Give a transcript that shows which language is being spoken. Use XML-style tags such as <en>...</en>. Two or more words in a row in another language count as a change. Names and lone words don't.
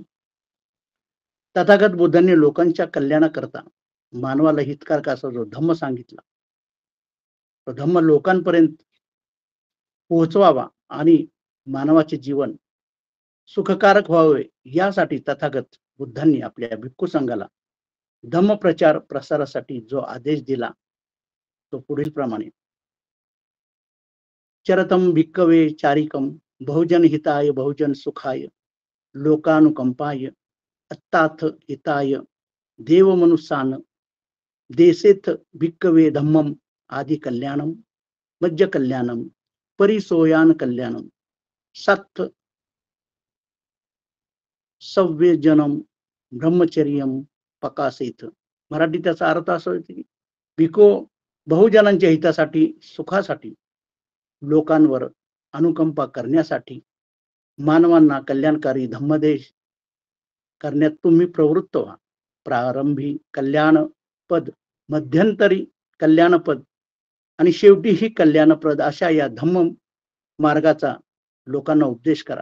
<mr>तथागत बुद्धांनी लोकांच्या कल्याणाकरता मानवाला हितकारक असा जो धम्म सांगितला तो धम्म लोकांपर्यंत पोहोचवावा आणि मानवाचे जीवन सुखकारक व्हावे यासाठी तथागत बुद्धांनी आपल्या भिक्खू संघाला धम्म प्रचार प्रसारासाठी जो आदेश दिला तो पुढील प्रमाणे:</mr> <pi>चरतम भिक्कवे चारिकम बहुजन हिताय बहुजन सुखाय लोकानुकंपाय अत्ताथ हिताय देव मनुष्यान देसेथ भिक्कवे धम्मम आदि कल्याणम मज्ज कल्याणम परिसोयान कल्याणम सत्थ सव्यजनम ब्रह्मचर्यम पकासेथ.</pi> <mr>मराठी त्याचा अर्थ असा होतो की भिको बहुजनांच्या हितासाठी सुखासाठी लोकांवर अनुकंपा करण्यासाठी मानवांना कल्याणकारी धम्मदेश करण्यात तुम्ही प्रवृत्त व्हा. प्रारंभी कल्याणपद, मध्यंतरी कल्याणपद आणि शेवटीही कल्याणप्रद अशा या धम्म मार्गाचा लोकांना उपदेश करा.</mr>